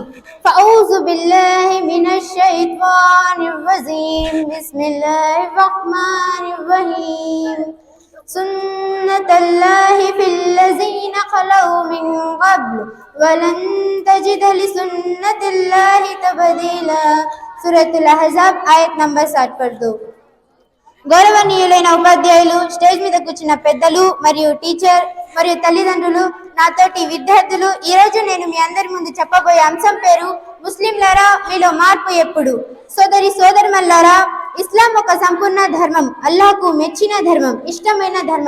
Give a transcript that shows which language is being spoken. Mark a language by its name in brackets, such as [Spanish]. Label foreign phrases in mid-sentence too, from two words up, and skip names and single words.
[Arabic] فأعوذ بالله من الشيطان الرجيم. بسم الله الرحمن الرحيم. سنة الله في الذين خلوا من قبل ولن تجد لسنة الله تبديلا. سورة الأحزاب آية నంబర్ 62। [Telugu] గౌరవనీయులైన ఉపాధ్యాయులు, స్టేజ్ మీద కూర్చున్న పెద్దలు మరియు టీచర్ మరియు తల్లిదండ్రులు, నాతోటి విద్యార్థులు, ఈరోజు నేను మీ అందరి ముందు చెప్పబోయే అంశం పేరు ముస్లింలారా మీలో మార్పు ఎప్పుడు. సోదరి సోదరుమల్లారా, ఇస్లాం ఒక సంపూర్ణ ధర్మం, అల్లాహకు మెచ్చిన ధర్మం, ఇష్టమైన ధర్మం.